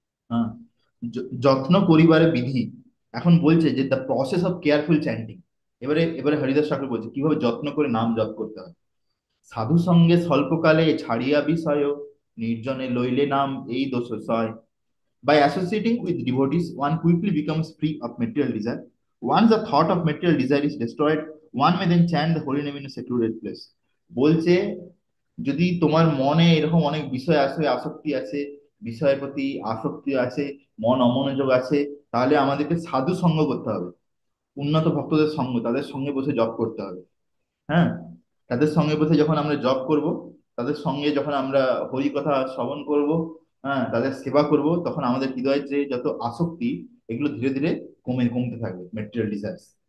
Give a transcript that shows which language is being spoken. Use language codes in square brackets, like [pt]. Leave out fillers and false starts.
[bn] হ্যাঁ, যত্ন করিবারে বিধি। এখন বলছে যে [en] The process of careful chanting. [bn] এবারে এবারে হরিদাস ঠাকুর বলছে কিভাবে যত্ন করে নাম জপ করতে হয়। সাধু সঙ্গে স্বল্পকালে ছাড়িয়া বিষয়, নির্জনে লইলে নাম এই দোষ সয়। [en] By associating with devotees, one quickly becomes free of material desire. Once the thought of material desire is destroyed, one may then chant the holy name in a secluded place। [bn] বলছে যদি তোমার মনে এরকম অনেক বিষয় আছে, আসক্তি আছে, বিষয়ের প্রতি আসক্তি আছে, মন অমনোযোগ আছে, তাহলে আমাদেরকে সাধু সঙ্গ করতে হবে। উন্নত ভক্তদের সঙ্গ, তাদের সঙ্গে বসে জপ করতে হবে। হ্যাঁ, তাদের সঙ্গে বসে যখন আমরা জব করব, তাদের সঙ্গে যখন আমরা হরি কথা শ্রবণ করব, হ্যাঁ, তাদের সেবা করব, তখন আমাদের হৃদয়ের যে যত আসক্তি, এগুলো ধীরে ধীরে কমতে থাকবে, [en] Material desires.